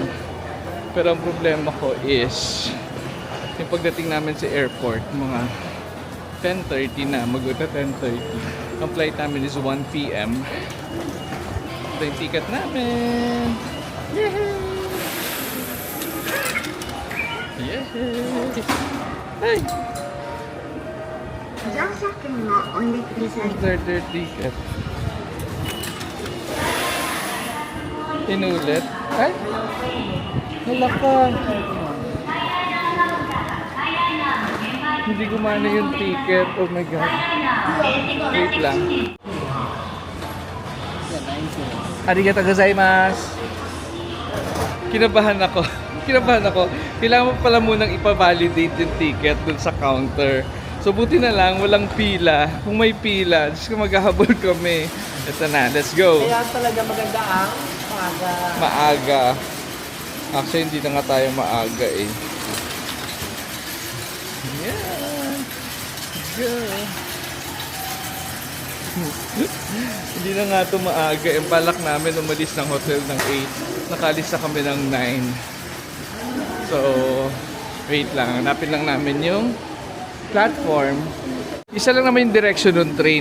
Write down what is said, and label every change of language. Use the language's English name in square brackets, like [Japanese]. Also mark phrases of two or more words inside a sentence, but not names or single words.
[Filipino] Pero ang problema ko is yung pagdating namin sa airport, mga 10:30 na, mag-uta 10:30. Ang flight namin is 1 p.m. Ito yung ticket namin. Yay! Ay! [Japanese] 乗車券をお入れください。 [English] Their ticket. [Filipino] Inulit. Ay! Hala ka! Hindi gumana yung ticket. [English] Oh my God. [Filipino] Wait lang. [Japanese] Arigatou gozaimasu. [Filipino] Kinabahan ako. Kailangan mo pala munang ipa-validate yung ticket dun sa counter. So buti na lang, walang pila. Kung may pila, just maghahabol kami. Ito na, [English] let's go. [Filipino] Kaya talaga maganda ang Maaga. Actually, hindi na nga tayo maaga eh. [English] Yeah. Go. [Filipino] Hindi na nga ito maaga. Yung balak namin umalis ng hotel ng 8. Nakalis na kami ng 9. So, wait lang. Hanapin lang namin yung platform. Isa lang naman yung direction ng train.